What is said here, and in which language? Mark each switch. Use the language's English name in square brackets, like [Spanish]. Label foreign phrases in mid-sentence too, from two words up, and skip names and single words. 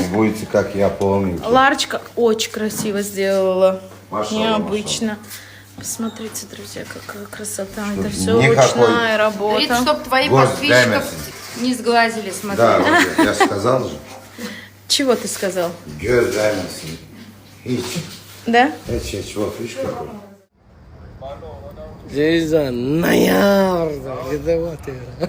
[Russian] Будете, как я, полненький. Ларочка очень красиво сделала. Машалла, Необычно. Посмотрите, друзья, какая красота. Это Чтоб все никакой- ручная работа. Говорит, чтоб твои Гость подписчиков Дэмерсон. не сглазили, смотри. Да, вот я сказал же. Чего ты сказал? [Gagauz] Göz değmesin. Hiç. [Russian] Да? Hiç вот, видишь какой. Ceyza, ноябрь, где вот это?